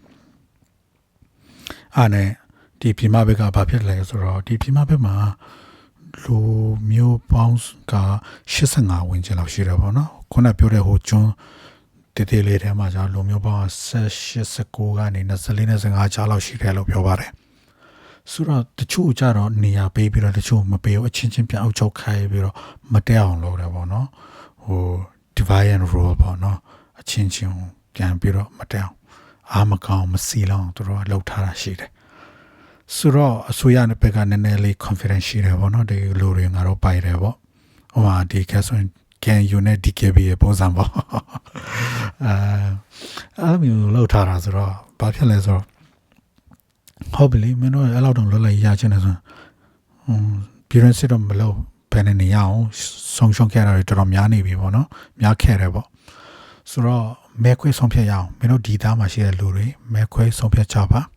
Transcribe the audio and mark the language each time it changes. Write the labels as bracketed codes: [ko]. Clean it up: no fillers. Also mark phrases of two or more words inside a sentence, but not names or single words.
[my] တာနဲ့ဒီပြည်မဘက်ကဘာဖြစ်လဲဆိုတော့ဒီပြည်မဘက်မှာလူမျိုးပေါင်းက85ဝန်းကျင်လောက်ရှိတယ်ပေါ့နော်ခုနပြောတဲ့ဟိုကျွန်းတေးလေးထဲ မှာကြာလူမျိုးပေါင်း19ကနေ24နဲ့25ကြားလောက်ရှိတယ်လို့ပြောပါတယ်ဆိုတော့တချို့ကြတော့နေရာပေးပြီးတော့တချို့မပေးဘူးအချင်းချင်းပြန်အောက်ချုပ်ခိုင်းပြီးတော့မတက်အောင်လုပ်တယ်ပေါ့နော် [en] divide and rule [my] ပေါ့နော်အချင်းချင်းပြန်ပြီးတော့မတက်အောင်အားမကောင်းမစီလောင်သူတို့လှုပ်ထားတာရှိတယ်ဆိုတော့အစိုးရနဲ့ဘက်ကနည်းနည်းလေး confidence ရှိတယ်ပေါ့နော်ဒီလူတွေငါတို့ပိုက်တယ်ပေါ့ဟိုမှာဒီကဆိုရင် [en] can you [my] နဲ့ DKB ရဲ့ပုံစံပေါ့ အဲ့မျိုးလှုပ်ထားတာဆိုတော့ဘာဖြစ်လဲဆိုတော့ဟုတ်ပြီလေမင်းတို့အဲ့လောက်တော့လွတ်လိုက်ရချင်တယ်ဆိုပြည်ရင်းစစ်တော့မလို့ဘယ်နဲ့နေရအောင်ဆုံးရှုံးခဲ့တာတွေတော်တော်များနေပြီပေါ့နော်များခဲ့တယ်ပေါ့ဆိုတော့မဲခွေဆုံးဖြတ်ရအောင်မင်းတို့ဒီသားမှာရှိတဲ့လူတွေမဲခွေဆုံးဖြတ်ကြပါ